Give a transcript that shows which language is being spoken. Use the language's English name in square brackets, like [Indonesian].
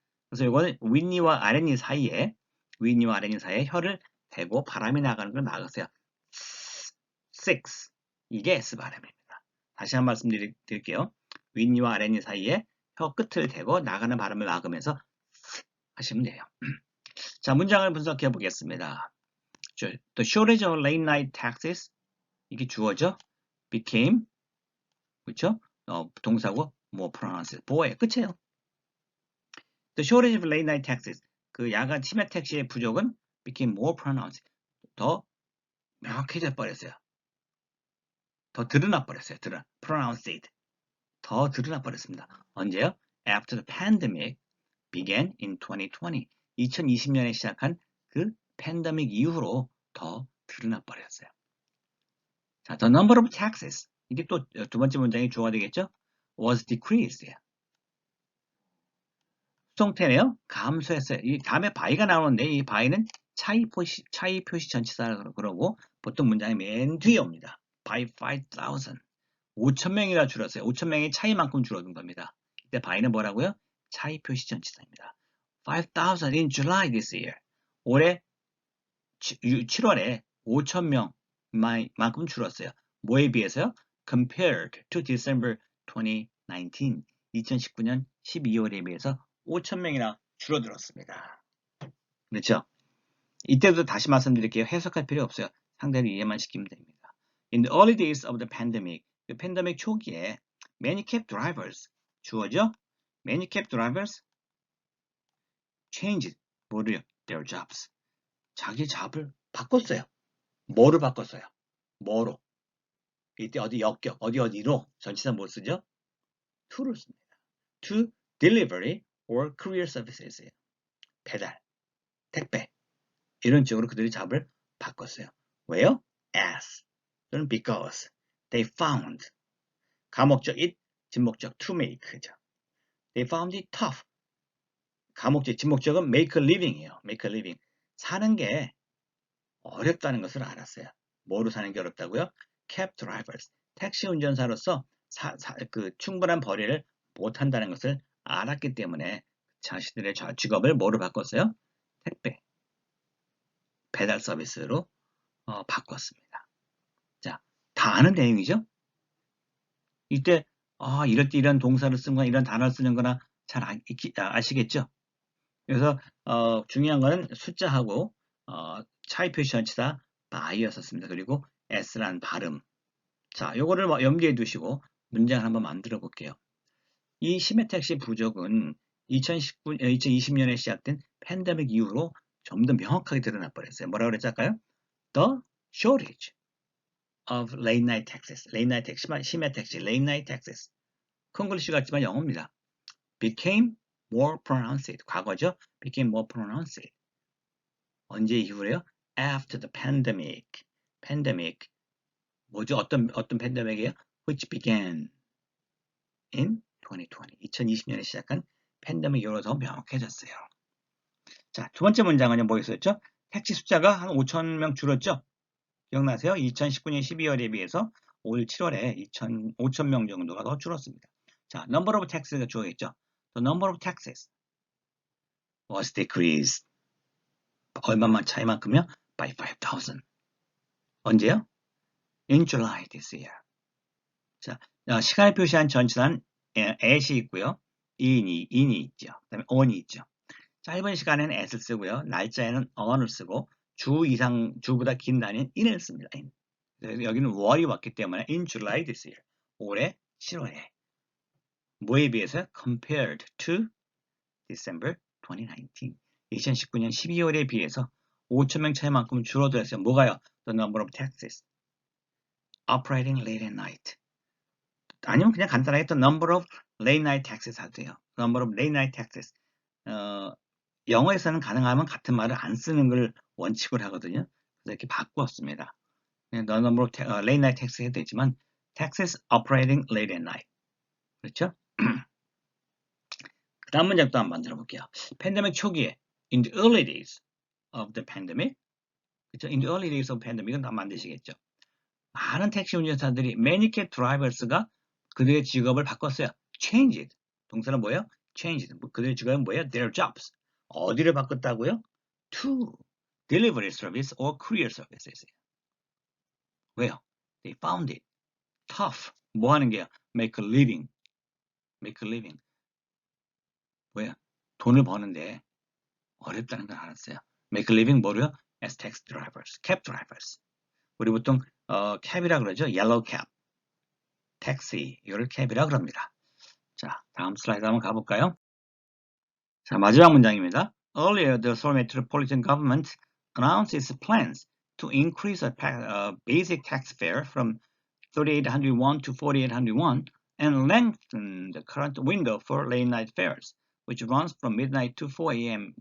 [Korean] 그래서 이거는 윗니와 아랫니 사이에 혀를 대고 바람이 나가는 걸 막으세요. 6. 이게 S 발음입니다. 다시 한 번 말씀드릴게요. 윗니와 아랫니 사이에 혀 끝을 대고 나가는 바람을 막으면서 하시면 돼요. 자, 문장을 분석해 보겠습니다. [English] The shortage of late night taxis, [Korean] 이게 주어죠. became, 그렇죠? 동사고 [English] more pronounced, [Korean] 뭐예요? 끝이에요. [English] The shortage of late night taxis, [Korean] 그 야간 치매 택시의 부족은 [English] became more pronounced, [Korean] 더 명확해져 버렸어요. 더 드러나 버렸어요. pronounced, 더 드러나 버렸습니다. 언제요? [English] After the pandemic began in 2020, [Korean] 2020년에 시작한 그 팬데믹 이후로 더 드러나 버렸어요. 자, [English] the number of taxes, [Korean] 이게 또 두 번째 문장이 주어가 되겠죠? [English] was decreased. [Korean] 수동태네요. 감소했어요. 이 다음에 by가 나오는데 이 by는 차이 표시 전치사라고 그러고 보통 문장이 맨 뒤에 옵니다. [English] by 5,000. [Korean] 5,000명이나 줄었어요. 5,000명이 차이만큼 줄어든 겁니다. 이때 by는 뭐라고요? 차이 표시 전치사입니다. [English] 5,000 in July this year. [Korean] 올해 7월에 5,000명만큼 줄었어요. 뭐에 비해서요? [English] Compared to December 2019. [Korean] 2019년 12월에 비해서 5,000명이나 줄어들었습니다. 그렇죠? 이때도 다시 말씀드릴게요. 해석할 필요 없어요. 상대를 이해만 시키면 됩니다. [English] In the early days of the pandemic, [Korean] 그 팬데믹 초기에 [English] many cab drivers, [Korean] 주어죠? [English] Many cab drivers changed [Korean] 뭐를요? [English] Their jobs. [Korean] 자기 잡을 바꿨어요. 뭐를 바꿨어요? 뭐로? 이때 어디로? 전치사 못 쓰죠? to를 씁니다. [English] to delivery or courier services. [Korean] 배달, 택배 이런 쪽으로 그들이 잡을 바꿨어요. 왜요? [English] as 또는 because they found 가목적 it, 진목적 to make죠. They found it tough. [Korean] 가목적, 진목적은 make a living이에요. [English] make a living. [Korean] 사는 게 어렵다는 것을 알았어요. 뭐로 사는 게 어렵다고요? [English] cab drivers. [Korean] 택시 운전사로서 충분한 벌이를 못한다는 것을 알았기 때문에 자신들의 직업을 뭐로 바꿨어요? 택배, 배달 서비스로 바꿨습니다. 자, 다 아는 내용이죠? 이때 이럴 때 이런 동사를 쓴 거나 이런 단어를 쓰는 거나 잘 아시겠죠? 그래서 중요한 거는 숫자하고 차이 표시 전치사 by였었습니다. 그리고 s란 발음. 자, 요거를 염두에 두시고 문장을 한번 만들어 볼게요. 이 심해 택시 부족은 2020년에 시작된 팬데믹 이후로 좀 더 명확하게 드러나 버렸어요. 뭐라고 그랬을까요? [English] The shortage of late night taxis. late night 택시, [Korean] 심야 택시, [English] late night taxis. [Korean] 큰 글씨 같지만 영어입니다. [English] became more pronounced. [Korean] 과거죠? [English] became more pronounced. [Korean] 언제 이후래요? [English] After the pandemic. pandemic. [Korean] 뭐죠? 어떤 팬데믹이에요? [English] Which began in 2020. [Korean] 2020년에 시작한 팬데믹 이후로 더 명확해졌어요. 자, 두 번째 문장은요, 뭐 있었죠? 택시 숫자가 한 5,000명 줄었죠? 기억나세요? 2019년 12월에 비해서 올 7월에 5,000명 정도가 더 줄었습니다. 자, [English] number of taxes [Korean] 가 주어있죠? [English] The number of taxes was decreased. [Korean] 얼마만 차이만큼요? [English] By 5,000. [Korean] 언제요? [English] In July this year. [Korean] 자, 시간을 표시한 전치사는 at이 있고요. in이 있죠. 그 다음에 on이 있죠. 짧은 시간에는 at을 쓰고요. 날짜에는 on을 쓰고 주보다 긴 단위는 in을 씁니다. in. 여기는 월이 왔기 때문에 [English] in July this year. [Korean] 올해 7월에. 뭐에 비해서? [English] compared to December 2019. [Korean] 2019년 12월에 비해서 5,000명 차이만큼 줄어들었어요. 뭐가요? [English] The number of taxis operating late at night. [Korean] 아니면 그냥 간단하게 [English] the number of late night taxis [Korean] 하도 돼요. [English] number of late night taxis. [Korean] 영어에서는 가능하면 같은 말을 안 쓰는 걸 원칙으로 하거든요. 그래서 이렇게 바꾸었습니다. [English] the number of late night taxis [Korean] 해도 되지만 [English] taxis operating late at night. [Korean] 그렇죠? 그 다음 문장 또 한번 만들어 볼게요. 팬데믹 초기에 [English] in the early days of the pandemic. [Korean] 그렇죠? [English] in the early days of pandemic은 [Korean] 다 만드시겠죠. 많은 택시 운전사들이 [English] many cab drivers [Korean] 가 그들의 직업을 바꿨어요. changed. 동사는 뭐예요? changed. 그들의 직업은 뭐예요? [English] their jobs. [Korean] 어디를 바꿨다고요? [English] to delivery service or courier services. 왜요? They found it tough. [Korean] 뭐 하는 게요? [English] make a living. make a living. [Korean] 뭐야? 돈을 버는데 어렵다는 걸 알았어요. [English] make a living [Korean] 뭐로요? [English] as taxi drivers, cab drivers. [Korean] 우리 보통 캡이라 그러죠. [English] yellow cab, [Korean] 택시, 이걸 캡이라 그럽니다. 자, 다음 슬라이드 한번 가볼까요? 자, 마지막 문장입니다. [English] Earlier, the Seoul Metropolitan Government announced its plans to increase a basic tax fare from 3,800 won to 4,800 won and lengthen the current window for late night fares, which runs from midnight to 4 a.m.